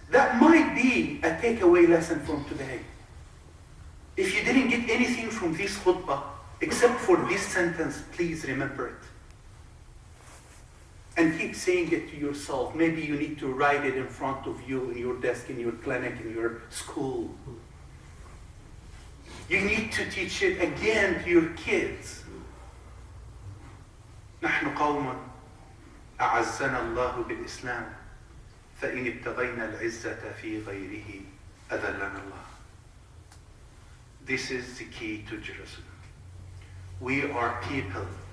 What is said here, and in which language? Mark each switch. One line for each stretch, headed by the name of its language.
English: That might be a takeaway lesson from today. If you didn't get anything from this khutbah, except for this sentence, please remember it. And keep saying it to yourself. Maybe you need to write it in front of you, in your desk, in your clinic, in your school. You need to teach it again to your kids.
Arabic: نحن قوم أعزنا الله بالإسلام فإن ابتغينا العزة في غيره أذلنا الله.
English: This is the key to Jerusalem. We are people.